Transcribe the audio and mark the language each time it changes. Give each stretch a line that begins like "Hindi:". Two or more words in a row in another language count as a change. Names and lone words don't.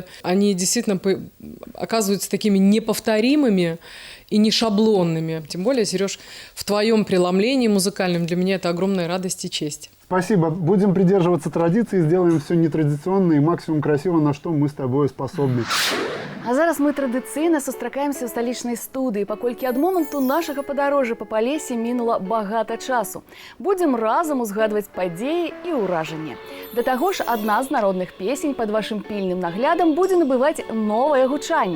Russian: Они действительно оказываются такими неповторимыми и не шаблонными. Тем более, Сереж, в твоем преломлении музыкальном для меня это огромная радость и честь. Спасибо. Будем придерживаться традиции, сделаем все нетрадиционно и максимум красиво, на что мы с тобой способны.
Belarusian: А зараз мы традыцыйна сустракаемся ў сталічнай студыі, паколькі ад моманту нашага падарожжа па Палесе мінула багата часу. Будзем разам узгадваць падзеі і ўражанні. Да таго ж, адна з народных песень пад вашым пільным наглядам будзе набываць новае гучанне.